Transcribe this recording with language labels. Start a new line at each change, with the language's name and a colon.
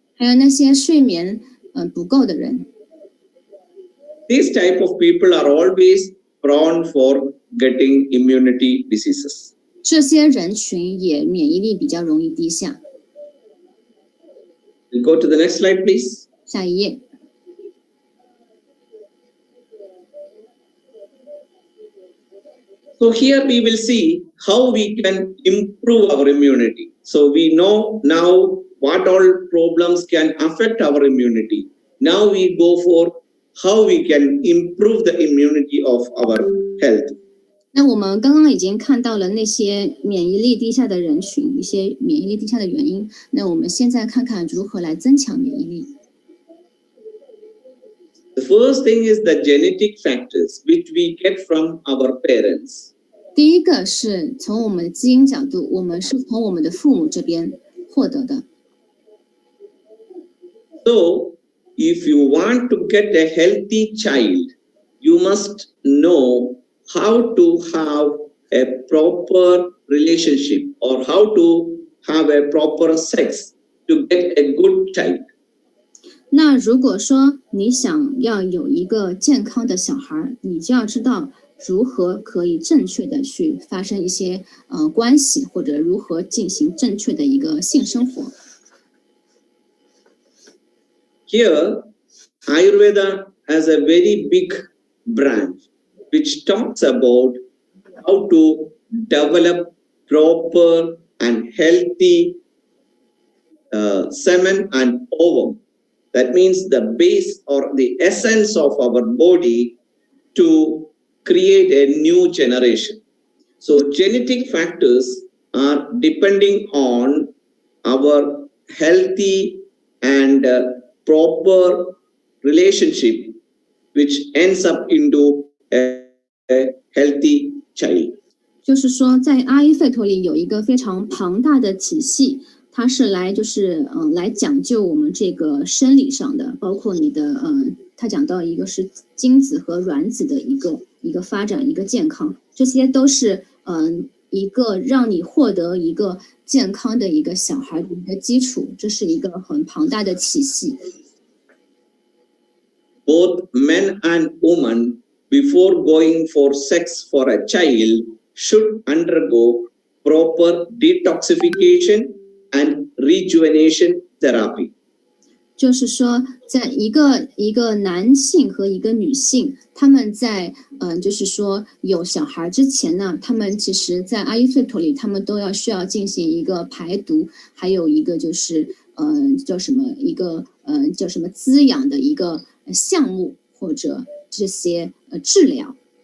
Chinese: 还有那些睡眠不够的人。
English: These type of people are always prone for getting immunity diseases.
Chinese: 这些人群也免疫力比较容易低下。
English: We'll go to the next slide, please.
Chinese: 下一页。
English: So here we will see how we can improve our immunity. So we know now what all problems can affect our immunity. Now we go for how we can improve the immunity of our health.
Chinese: 那我们刚刚已经看到了那些免疫力低下的人群，一些免疫力低下的原因。那我们现在看看如何来增强免疫力。
English: The first thing is the genetic factors which we get from our parents.
Chinese: 第一个是从我们的基因角度，我们是从我们的父母这边获得的。
English: So, if you want to get a healthy child, you must know how to have a proper relationship or how to have a proper sex to get a good child.
Chinese: 那如果说你想要有一个健康的小孩，你就要知道如何可以正确的去发生一些关系，或者如何进行正确的一个性生活。
English: Here, Ayurveda has a very big branch which talks about how to develop proper and healthy semen and ovum. That means the base or the essence of our body to create a new generation. So genetic factors are depending on our healthy and proper relationship which ends up into a healthy child.
Chinese: 就是说，在阿育吠陀里有一个非常庞大的体系，它是来来讲究我们这个生理上的，包括你的它讲到一个是精子和卵子的一个发展，一个健康，这些都是一个让你获得一个健康的一个小孩的一个基础，这是一个很庞大的体系。
English: Both men and women, before going for sex for a child, should undergo proper detoxification and rejuvenation therapy.
Chinese: 就是说，在一个男性和一个女性，他们在就是说有小孩之前呢，他们其实在阿育吠陀里，他们都需要进行一个排毒，还有一个就是叫什么滋养的一个项目或者这些治疗。